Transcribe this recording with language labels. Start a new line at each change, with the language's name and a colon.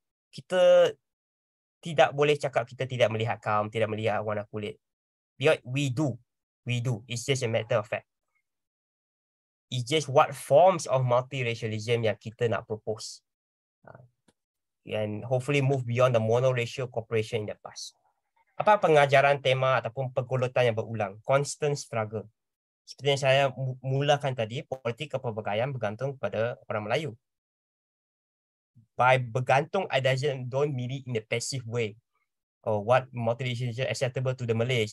Malay: Kita tidak boleh cakap kita tidak melihat kaum, tidak melihat warna kulit.
English: We do. It's just a matter of fact. It's just what forms of multiracialism
Malay: yang kita nak
English: propose. And hopefully move beyond the monoracial cooperation in the past.
Malay: Apa pengajaran tema ataupun pergulutan yang berulang?
English: Constant struggle.
Malay: Seperti yang saya mulakan tadi, politik kepelbagaian bergantung kepada orang Melayu.
English: By bergantung, I don't mean it in a passive way. Or what multiracial is acceptable to the Malays.